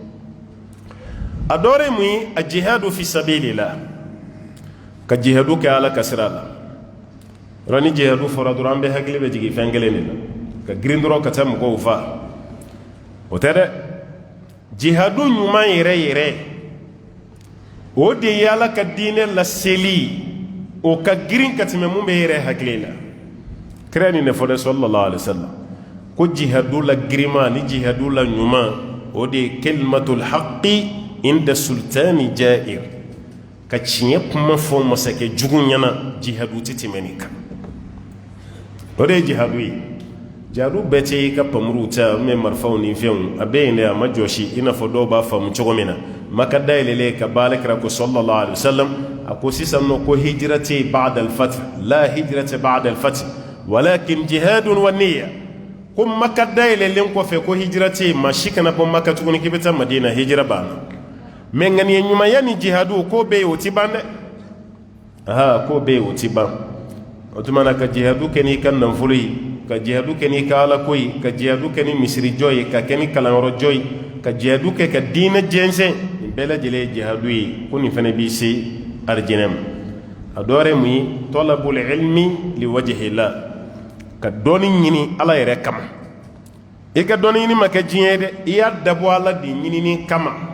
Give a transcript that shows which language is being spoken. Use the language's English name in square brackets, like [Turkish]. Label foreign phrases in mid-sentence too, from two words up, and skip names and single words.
[Bambara] a dɔ wɛrɛ ye mun ye a [Arabic] جهاد في سبيل الله [Bambara] ka jihadu kɛ ala ka sira la yɔrɔ ni jihadu fɔra dɔrɔn an bɛɛ hakili bɛ jigin fɛn kelen de la ka girin dɔrɔn ka taa mɔgɔw fa o tɛ dɛ jihadu ɲuman yɛrɛ yɛrɛ o de ye ala ka diinɛ laseli o ka girin ka tɛmɛ mun bɛ yɛrɛ hakili la kira nin de fɔ dɛ [Arabic] صلى الله عليه وسلم [Bambara] ko jihadu la girima ni jihadu la ɲuman o de ye [Arabic] كلمة الحق عند سلطان جائر [Bambara] ka tiɲɛ kuma fɔ masakɛ jugu ɲɛna jihadu tɛ tɛmɛ nin kan o de ye jihadu ye jihadu bɛɛ tɛ i ka pamuru ta mɛ marifaw ni fɛnw a bɛɛ yen dɛ a ma jɔsi i n'a fɔ dɔw b'a faamu cogo min na maka dayɛlɛlen ka baara kɛra ko [Arabic] صلى الله عليه وسلم [Bambara] a ko sisan nɔ ko hijira tɛ [Arabic] بعد الفتح [Bambara] la hijira tɛ [Arabic] بعد الفتح ولكن جهاد ونية [Bambara] ko maka dayɛlɛlen kɔfɛ ko hijira tɛ maa si kana bɔ maka tuguni k'i bɛ taa madina hijira banna mɛ ŋaniya ɲumanya ni jihadu ko bɛ yen o ti ban dɛ ko bɛ yen o ti ban o tuma na ka jihadu kɛ n'i ka nafolo ye ka jihadu kɛ n'i ka alako ye ka jihadu kɛ ni misirijɔ ye ka kɛ ni kalanyɔrɔjɔ ye ka jihadu kɛ ka diinɛ jɛnsɛn nin bɛɛ lajɛlen ye jihadu ye ko nin fana b'i se arijinɛ ma a dɔ wɛrɛ ye mun ye [Arabic] طلب العلم لوجه الله [Bambara] ka dɔɔni ɲini ala yɛrɛ kama i ka dɔɔni ɲini ma kɛ diɲɛ ye dɛ i y'a dabɔ ala de ɲinini kama